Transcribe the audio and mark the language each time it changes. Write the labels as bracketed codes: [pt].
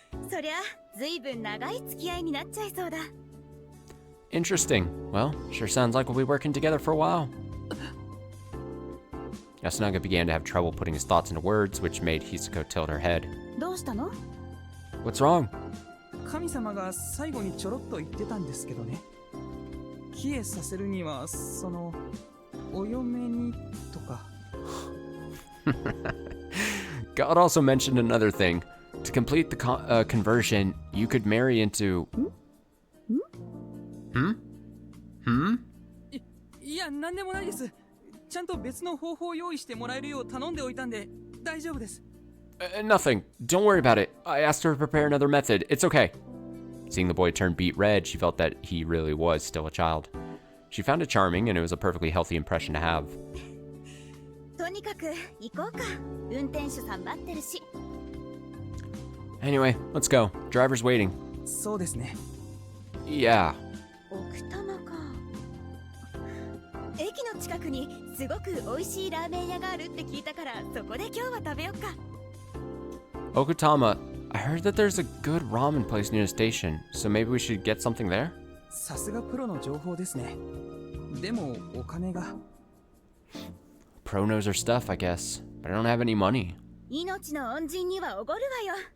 [ja] そりゃ、ずいぶん長い付き合いになっちゃいそうだ。 [en] Interesting. Well, sure sounds like we'll be working together for a while. Yasunaga began to have trouble putting his thoughts into words, which made Hisako tilt her head. [ja] どうしたの？ [en] What's wrong? [ja] 神様が最後にちょろっと言ってたんですけどね。帰依させるには、お嫁にとか。 [en] God also mentioned another thing. To complete the conversion, you could marry into... Hmm? [ja] いや、なんでもないです。ちゃんと別の方法を用意してもらえるよう頼んでおいたんで、大丈夫です。 [en] Nothing. Don't worry about it. I asked her to prepare another method. It's okay. Seeing the boy turn beet red, she felt that he really was still a child. She found it charming, and it was a perfectly healthy impression to have. [ja] とにかく行こうか。運転手さん待ってるし。 [en] Anyway, let's go. Driver's waiting. [ja] そうですね。 [en] Yeah. [ja] 奥多摩か。駅の近くにすごく美味しいラーメン屋があるって聞いたから、そこで今日は食べよっか。 [en] Okutama, I heard that there's a good ramen place near the station, so maybe we should get something there? [ja] さすがプロの情報ですね。でもお金が。 [en] Pro knows her stuff, I guess, but I don't have any money. [ja] 命の恩人にはおごるわよ。